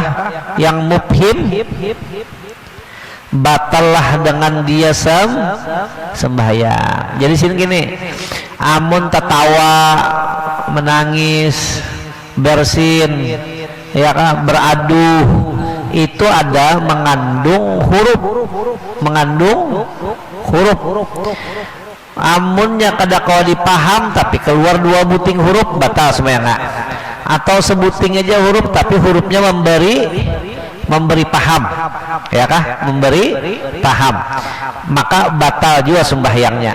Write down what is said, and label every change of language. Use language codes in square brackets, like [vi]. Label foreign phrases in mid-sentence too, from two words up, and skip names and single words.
[id] Yang mubhim, batallah dengan dia sembahyang. Jadi sini gini, amun tertawa, menangis, bersin, ya kan, beradu, itu ada mengandung huruf. [bjn] Amunnya kada kau dipaham tapi keluar dua buting huruf, batal sembahyang. [id] Atau sebuting aja huruf tapi hurufnya memberi paham, ya kah, memberi paham, maka batal juga sembahyangnya.